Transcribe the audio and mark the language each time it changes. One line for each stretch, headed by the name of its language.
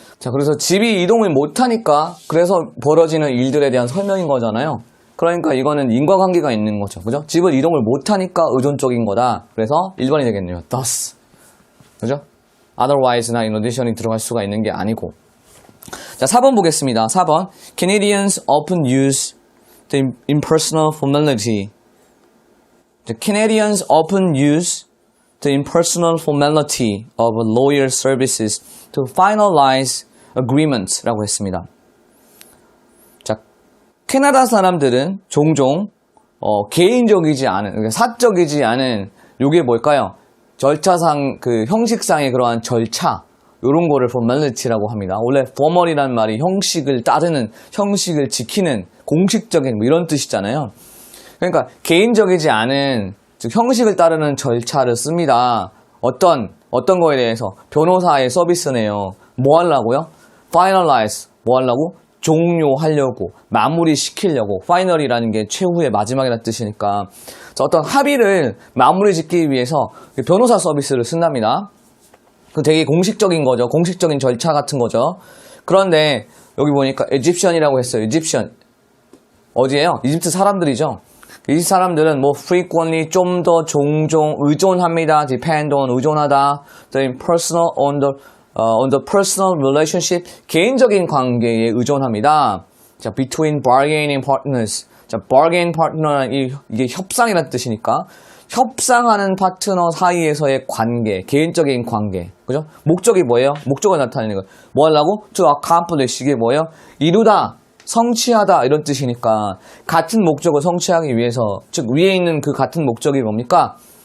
Korean: 자, 그래서 집이 이동을 못하니까 그래서 벌어지는 일들에 대한 설명인 거잖아요. 그러니까 이거는 인과관계가 있는 거죠. 그죠? 집을 이동을 못하니까 의존적인 거다. 그래서 1번이 되겠네요. thus. 그죠? otherwise나 in addition이 들어갈 수가 있는 게 아니고. 자, 4번 보겠습니다. 4번.
English: Canadians often use the impersonal formality. The Canadians often use the impersonal formality of lawyer services to finalize agreements 라고
Korean: 했습니다. 자, 캐나다 사람들은 종종 개인적이지 않은, 그러니까 사적이지 않은 요게 뭘까요? 절차상, 그 형식상의 그러한 절차 요런 거를 formality라고 합니다. 원래 formal이라는 말이 형식을 따르는, 형식을 지키는, 공식적인 뭐 이런 뜻이잖아요. 그러니까 개인적이지 않은, 즉 형식을 따르는 절차를 씁니다. 어떤 거에 대해서 변호사의 서비스네요. 뭐 하려고요? finalize, 뭐 하려고? 종료하려고, 마무리시키려고. final이라는 게 최후의 마지막이라는 뜻이니까 어떤 합의를 마무리 짓기 위해서 변호사 서비스를 쓴답니다. 그 되게 공식적인 거죠. 공식적인 절차 같은 거죠. 그런데 여기 보니까 Egyptian이라고 했어요. Egyptian. 어디예요? 이집트 사람들이죠. 이 사람들은 뭐 frequently 좀 더 종종 의존합니다. depend on 의존하다. the personal
English: on the personal relationship
Korean: 개인적인 관계에 의존합니다.
English: 자, between bargaining partners.
Korean: 자, bargain partner는 이게 협상이라는 뜻이니까 협상하는 파트너 사이에서의 관계, 개인적인 관계. 그죠? 목적이 뭐예요? 목적을 나타내는 거. 뭐 하려고? to accomplish. 이게 뭐예요? 이루다. 성취하다 이런 뜻이니까 같은 목적을 성취하기 위해서, 즉 위에 있는 그 같은 목적이 뭡니까?